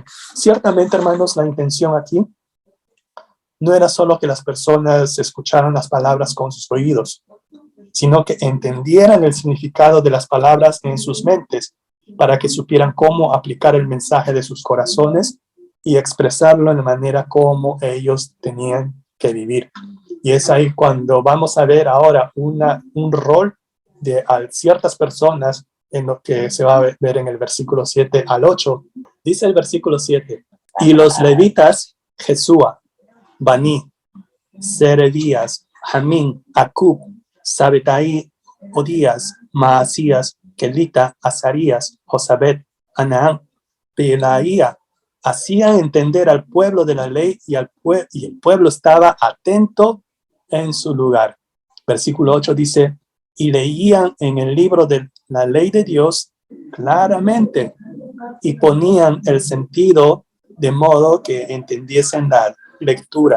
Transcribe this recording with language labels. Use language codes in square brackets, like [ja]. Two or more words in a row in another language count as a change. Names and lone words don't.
[es] Ciertamente, hermanos, la intención aquí no era solo que las personas escucharan las palabras con sus oídos, sino que entendieran el significado de las palabras en sus mentes para que supieran cómo aplicar el mensaje de sus corazones y expresarlo en la manera como ellos tenían que vivir. Y es ahí cuando vamos a ver ahora un rol de ciertas personas en lo que se va a ver en el versículo 7 al 8. Dice el versículo 7. Y los levitas, Jesúa, Bani, Serebías, Jamín, Acub, Sabetai, Odías, Maasías, Kelita, Azarías, Josabet, Anaán, Pelaía, hacían entender al pueblo de la ley y el pueblo estaba atento en su lugar. Versículo 8 dice, y leían en el libro de la ley de Dios claramente y ponían el sentido de modo que entendiesen la lectura.